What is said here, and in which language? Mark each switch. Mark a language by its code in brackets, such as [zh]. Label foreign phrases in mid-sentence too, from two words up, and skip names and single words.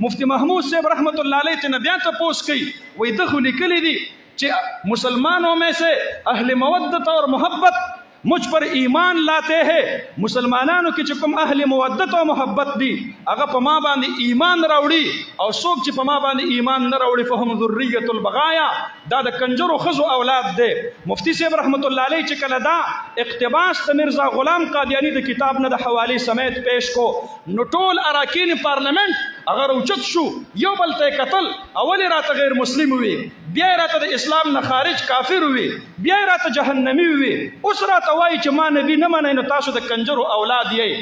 [ps] مفتی محمود صاحب [ar] رحمت الله علیه [ps] ته بیا تپوس کوي وایي ده خو لیکلی دي چې [ur] مسلمانوں میں سے اہل مودت اور محبت مجھ پر ایمان لاتے ہیں. [ps] مسلمانانو کې چې کوم اهل مودت او محبت دي هغه په ما باندې ایمان راوړي او څوک چې په ما باندې ایمان نه راوړي [ar] فهم ذریة البغایا [ps] دا د کنجرو ښځو اولاد دی. مفتی صاحب [ar] رحمت الله علیه [ps] چې کله دا اقتباس د مرزا غلام قادیانی د کتاب نه د حوالې سمیت پیش کو نو ټول اراکین پارلمنت هغه راوچت شو یو بل ته کتل اول راته غیر مسلم وي بیا راته د اسلام نه خارج کافر وي بیا راته جهنمی وي اوس راته وایي چې ما نبی نه منئ نو تاسو د کنجرو اولاد یې.